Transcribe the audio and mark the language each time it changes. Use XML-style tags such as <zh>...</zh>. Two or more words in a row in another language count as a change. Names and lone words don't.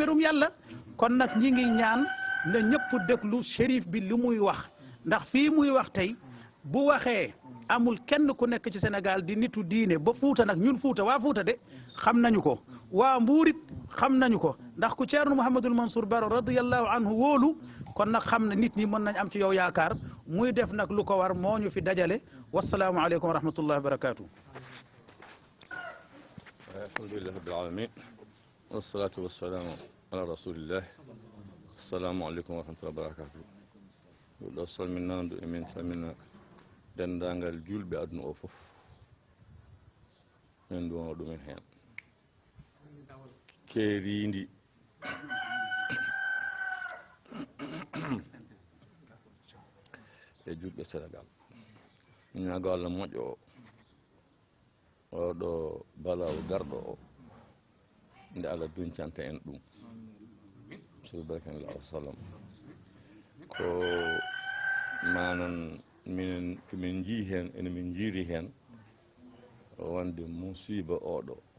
<wo>merum yàlla kon nag ñi ngi ñaan ne ñëpp déglu shérif bi li muy wax ndax fii muy wax tey bu waxee amul kenn ku nekk ci Sénégal di nitu diine ba Fuuta nag ñun Fuuta waa Fuuta de xam nañu ko waa Mbuurit xam nañu ko ndax ku Ceerno Mouhamadul Mansour Baro</wo> <ar>رضي الله عنه</ar> <wo>wóolu kon nag xam ne nit ñi mën nañ am ci yow yaakaar muy def nag lu ko war moo ñu fi dajale</wo> <ar>والسلام عليكم ورحمة الله وبركاته الحمد لله رب العالمين والصلاة والسلام على رسول الله السلام عليكم ورحمة الله وبركاته</ar> <ff>ɗo salminandu emin salmina dendagal julɓe aduna o fof min duwono ɗumen hen keeridi e julɓe Sénégal min ñaago Allah moƴƴo o oɗo balawo garɗo o nde Allah duncanta en ɗum so barkanillah wa sallam ko manan minen komin jii hen ene min jiiri hen wonde musiba oɗo</ff>